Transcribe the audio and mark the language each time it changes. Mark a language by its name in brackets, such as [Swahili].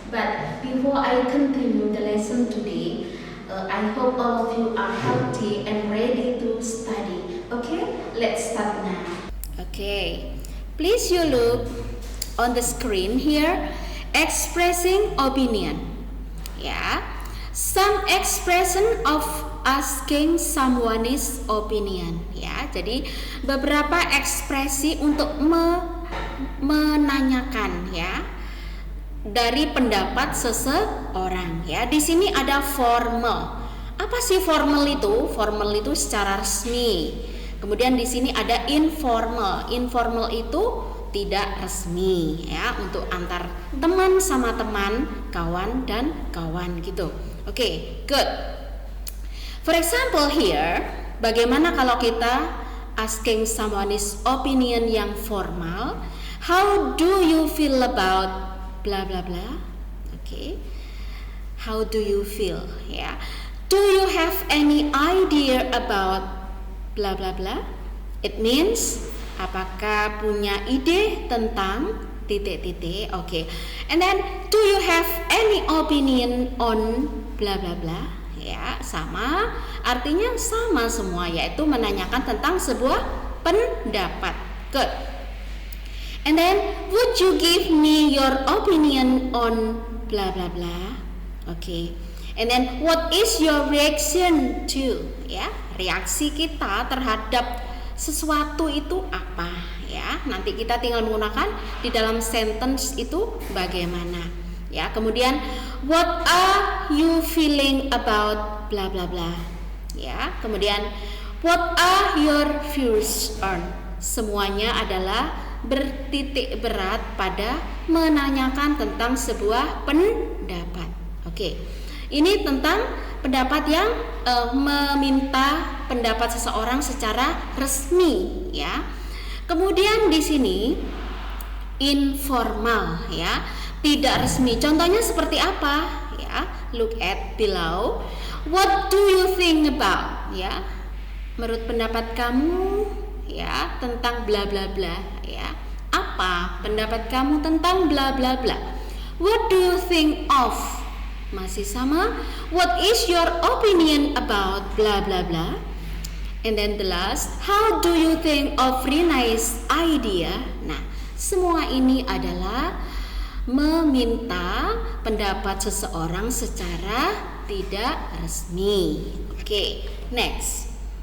[English] But before I continue the lesson today, I hope all of you are healthy and ready to study. Okay, let's start now. Okay, please you look on the screen here, expressing opinion. Yeah, some expression of asking someone is opinion. [Indonesian] Ya, jadi beberapa ekspresi untuk menanyakan ya dari pendapat seseorang ya. Di sini ada formal. Apa sih formal itu? Formal itu secara resmi. Kemudian di sini ada informal. Informal itu tidak resmi ya, untuk antar teman sama teman, kawan dan kawan gitu. [English] Oke, good. For example here, [Indonesian] bagaimana kalau kita [English] asking someone's opinion [Indonesian] yang formal? [English] How do you feel about blah blah blah? Okay. How do you feel? Ya. Do you have any idea about blah blah blah? It means [Indonesian] apakah punya ide tentang titik-titik? Okay. [English] And then do you have any opinion on blah blah blah? [Indonesian] Ya, sama, artinya sama semua, yaitu menanyakan tentang sebuah pendapat. [English] Good. And then, would you give me your opinion on blah blah blah? Okay. And then, what is your reaction to? [Indonesian] Ya, reaksi kita terhadap sesuatu itu apa? Ya, nanti kita tinggal menggunakan di dalam sentence itu bagaimana. Ya, kemudian [English] what are you feeling about blah blah blah? [Indonesian] Ya, kemudian [English] what are your views on? [Indonesian] Semuanya adalah bertitik berat pada menanyakan tentang sebuah pendapat. Oke. Ini tentang pendapat yang meminta pendapat seseorang secara resmi ya. Kemudian di sini informal ya, tidak resmi. Contohnya seperti apa? Ya, [English] look at below. What do you think about? [Indonesian] Ya, menurut pendapat kamu ya tentang bla bla bla ya. Apa pendapat kamu tentang bla bla bla? [English] What do you think of? [Indonesian] Masih sama. [English] What is your opinion about bla bla bla? And then the last, how do you think of Rinai's idea? [Indonesian] Nah, semua ini adalah meminta pendapat seseorang secara tidak resmi. [English] Oke, next.